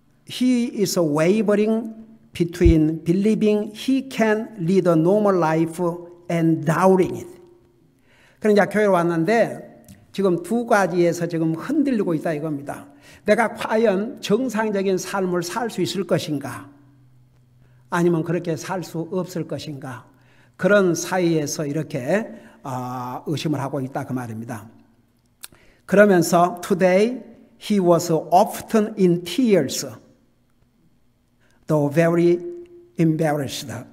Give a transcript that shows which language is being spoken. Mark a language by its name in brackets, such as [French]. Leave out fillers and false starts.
[English] He is wavering between believing he can lead a normal life and doubting it. [Korean] 그러니까 교회로 왔는데 지금 두 가지에서 지금 흔들리고 있다 이겁니다. 내가 과연 정상적인 삶을 살 수 있을 것인가? 아니면 그렇게 살 수 없을 것인가? 그런 사이에서 이렇게 의심을 하고 있다 그 말입니다. 그러면서 [English] today he was often in tears, though very embarrassed.